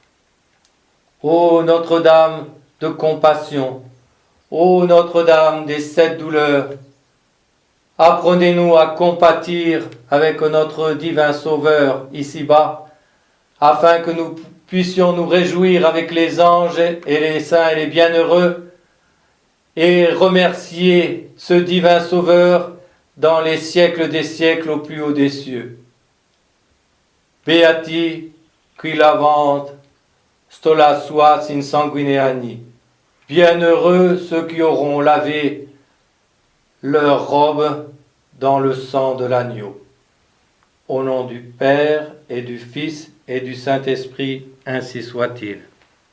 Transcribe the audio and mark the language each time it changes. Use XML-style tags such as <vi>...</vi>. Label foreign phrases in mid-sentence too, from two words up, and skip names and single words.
<fr>Ô Notre-Dame de compassion, ô Notre-Dame des 7 douleurs, apprenez-nous à compatir avec notre divin Sauveur ici-bas, afin que nous puissions nous réjouir avec les anges et les saints et les bienheureux, et remercier ce divin Sauveur dans les siècles des siècles au plus haut des cieux.</fr> <la>Beati qui lavant stola suas in sanguineani.</la> <fr>Bienheureux ceux qui auront lavé leur robe dans le sang de l'agneau. Au nom du Père et du Fils et du Saint-Esprit, ainsi soit-il.</fr>